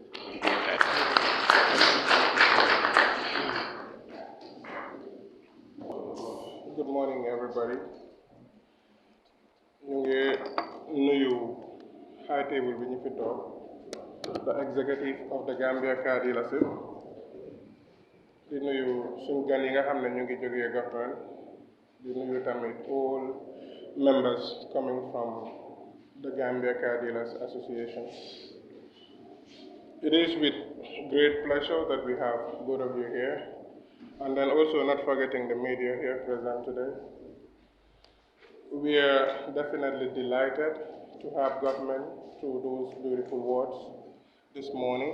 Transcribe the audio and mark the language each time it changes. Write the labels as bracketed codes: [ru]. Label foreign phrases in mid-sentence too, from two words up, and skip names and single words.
[en] Good morning, everybody. New High Table Benefito, the executive of the Gambia Car Dealership. [wo] Di nuyu suñu gan yi nga xam ne ñu ngi jógee government di nuyu tamit [en] all members coming from the Gambia Car Dealers Association. It is with great pleasure that we have both of you here, and then also not forgetting the media here present today. We are definitely delighted to have government through those beautiful words this morning.